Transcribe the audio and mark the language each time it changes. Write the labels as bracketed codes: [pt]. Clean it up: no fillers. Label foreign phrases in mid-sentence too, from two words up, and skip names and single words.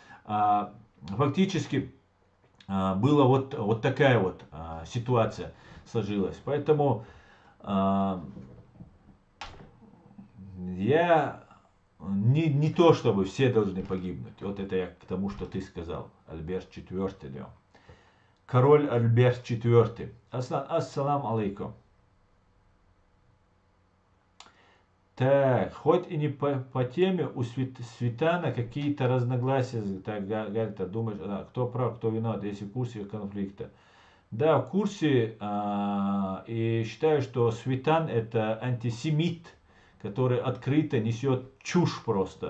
[ru] Фактически была вот такая вот ситуация сложилась. Поэтому я не то, чтобы все должны погибнуть. Вот это я к тому, что ты сказал. Альберт IV, да. Король Альберт IV. Аслан, [ar] السلام عليكم. [ru] Так, хоть и не по теме, у Светана какие-то разногласия. Так, говорит, думаешь, кто прав, кто виноват, если в курсе конфликта. Да, в курсе, и считаю, что Светан это антисемит, который открыто несет чушь просто.